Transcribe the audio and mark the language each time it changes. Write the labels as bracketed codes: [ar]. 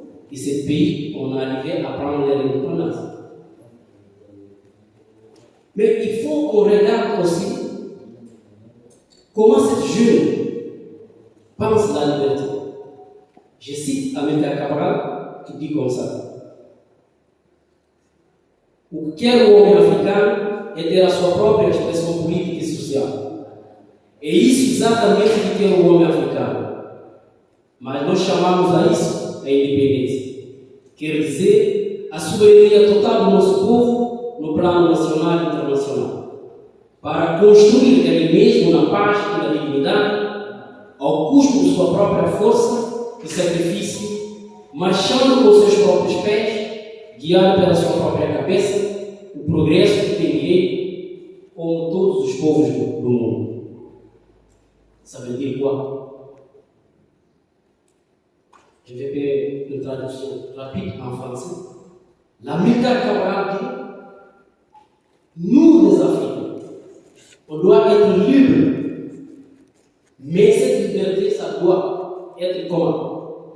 [fr] Et ces pays ont arrivé à prendre leur indépendance. Mais il faut qu'on regarde aussi comment cette jeune pense la liberté. Je cite Amilcar Cabral qui dit comme ça. [pt] Qualquer homem africano é ter a sua própria expressão política e social. É isso exatamente que quer o homem africano. Mas nós chamamos a isso a independência. Quer dizer, a soberania total do nosso povo no plano nacional e internacional. Para construir ele mesmo na paz e na dignidade, ao custo de sua própria força e sacrifício, marchando com seus próprios pés, guiado pela sua própria cabeça, o progresso que tem direito, como todos os povos do mundo. [fr] Ça veut dire quoi? Je vais faire une traduction rapide en français. L'Amilcar Cabral dit, nous les Africains, on doit être libres, mais cette liberté, ça doit être comment?